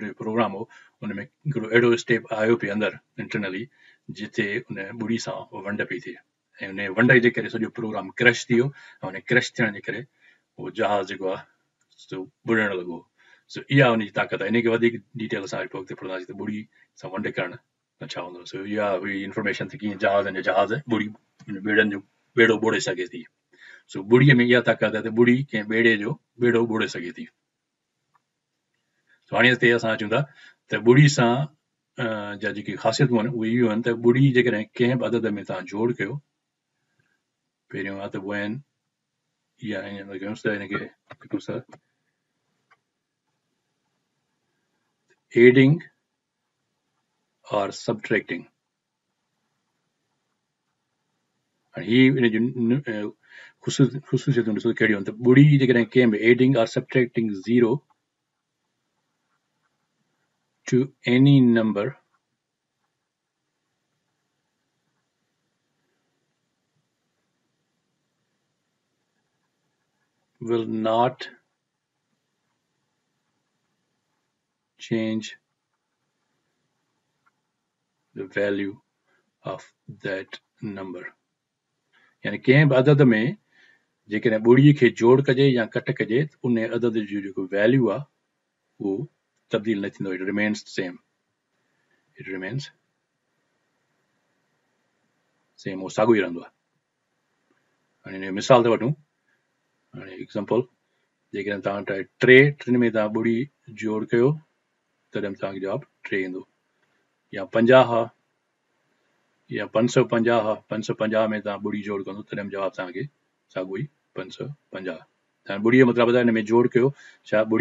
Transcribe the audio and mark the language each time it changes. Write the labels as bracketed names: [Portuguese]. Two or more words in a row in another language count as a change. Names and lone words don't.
[Sindhi] जो प्रोग्राम हो उन में हिकिड़ो अहिड़ो स्टेप आयो पिए अंदरि इंटरनली जिते उन ॿुड़ी सां वंड पई थिए ऐं उन वंड जे करे सॼो प्रोग्राम क्रैश थी वियो ऐं उन क्रैश थियण जे करे उहो जहाज़ जेको आहे सो बुॾण लॻो सो इहा उनजी ताक़त आहे इनखे वधीक डिटेल असां पोइ अॻिते पढ़ंदासीं त ॿुड़ी सां वंड करणु त छा हूंदो सो इहा हुई इंफॉर्मेशन त कीअं जहाज़ ॿुड़ी ॿेड़नि जो ॿेड़ो ॿोड़े सघे थी सो ॿुड़ीअ में इहा ताक़त आहे त ॿुड़ी कंहिं ॿेड़े जो ॿेड़ो ॿोड़े सघे थी हाणे ते असां अचूं था त ॿुड़ी सां जा जेकी ख़ासियतूं आहिनि उहे इहो आहिनि त ॿुड़ी जेकॾहिं कंहिं बि अदद में तव्हां जोड़ कयो पहिरियों आहे त वैन या हीअं कयूंसि त हिनखे लिखूंसि था एडिंग और सबट्रैक्टिंग हाणे हीअ हिन जूं ख़ुशूसियतूं ॾिसो कहिड़ियूं आहिनि त ॿुड़ी जेकॾहिं कंहिं बि एडिंग और सबट्रैक्टिंग [English] 0 to any number will not change the value of that number [Sindhi] यानी कंहिं बि अदद में जेकॾहिं ॿुड़ीअ खे जोड़ कजे या कट कजे उन अदद जो जेको वैल्यू आहे उहो तब्दील न थींदो [English] it remains same [Sindhi] उहो साॻियो ई रहंदो आहे हाणे हिन जो मिसाल था वठूं हाणे एग्ज़ाम्पल जेकॾहिं तव्हां टिनि में तव्हां ॿुड़ी जोड़ कयो तॾहिं तव्हांखे जवाबु 3 ईंदो या 50 या 550 550 में तव्हां ॿुड़ी जोड़ कंदो तॾहिं जवाबु तव्हांखे साॻियो ई 550 हाणे ॿुड़ीअ जो मतिलबु आहे हिन में जोड़ कयो छा ॿुड़ी